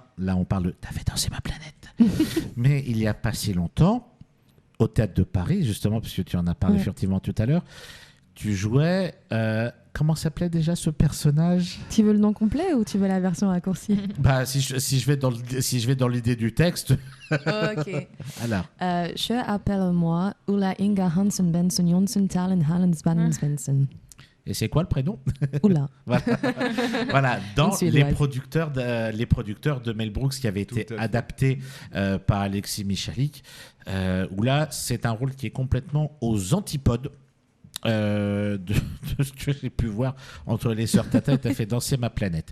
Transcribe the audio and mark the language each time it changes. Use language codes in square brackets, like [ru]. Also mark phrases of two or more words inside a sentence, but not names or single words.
[fr] Là, on parle de « T'as fait danser ma planète ». Mais il n'y a pas si longtemps, au Théâtre de Paris, justement, puisque tu en as parlé furtivement tout à l'heure, tu jouais... comment s'appelait déjà ce personnage ? Tu veux le nom complet ou tu veux la version raccourcie? Bah, si je vais dans l'idée du texte, Ok. alors... Je appelle-moi Ulla Inga Hansen Benson Jonsson Talen Hallen Spannen Svensson. Et c'est quoi le prénom ? Oula. Voilà, voilà, dans Une Suédoise. les producteurs de Mel Brooks qui avait été Tout à fait. adapté par Alexis Michalik, où là, c'est un rôle qui est complètement aux antipodes de ce que j'ai pu voir entre les Sœurs Tata et T'as fait danser ma planète.